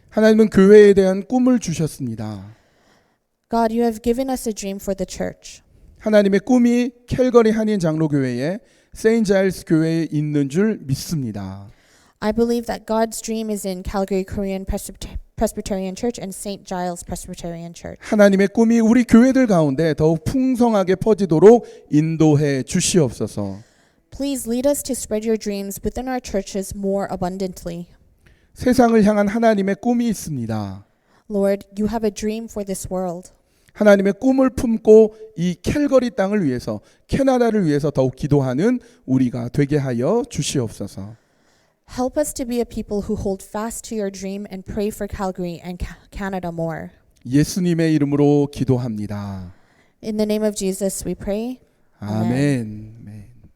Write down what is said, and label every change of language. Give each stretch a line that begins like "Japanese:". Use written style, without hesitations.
Korean: 하나님은 교회에 대한 꿈을 주셨습니다.
English: God, you have given us a dream for the church.
Korean: 하나님의 꿈이 캘거리 한인 장로교회에 세인트 자일스 교회에 있는 줄 믿습니다.
English: I believe that God's dream is in Calgary Korean Presbyterian Church and St. Giles Presbyterian Church.
Korean: 하나님의 꿈이 우리 교회들 가운데 더욱 풍성하게 퍼지도록 인도해 주시옵소서.
English: Please lead us to spread your dreams within our churches more abundantly.
Korean: 세상을 향한 하나님의 꿈이 있습니다.
English: Lord, you have a dream for this world.
Korean: 하나님의 꿈을 품고 이 캘거리 땅을 위해서, 캐나다를 위해서 더욱 기도하는 우리가 되게 하여 주시옵소서.
English: Help us to be a people who hold fast to your dream and pray for Calgary and Canada more.
Korean: 예수님의 이름으로 기도합니다.
English: In the name of Jesus we pray.
Korean: 아멘. 아멘.